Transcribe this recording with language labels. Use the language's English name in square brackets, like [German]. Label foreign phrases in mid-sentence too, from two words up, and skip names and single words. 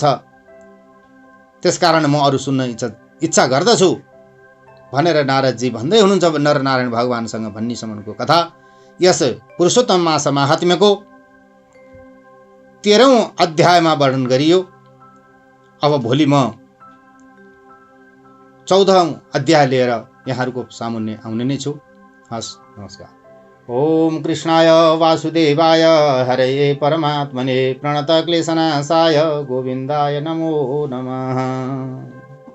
[Nepali] त्यसकारण म अरू सुन्न इच्छा गर्दछु भनेर नारदजी भन्दै हुनुहुन्छ नरनारायण भगवानसँग भन्नेसम्मको कथा यस पुरुषोत्तम मास महात्म्यको 13औं अध्यायमा वर्णन गरियो। अब भोलि म 14औं अध्याय लिएर यहाँहरूको सामुन्ने आउने नै छु। हस्, नमस्कार। [Sanskrit] ओम कृष्णाय वासुदेवाय हरे परमात्मने प्रणतक्लेशनाशाय गोविन्दाय नमो नमः।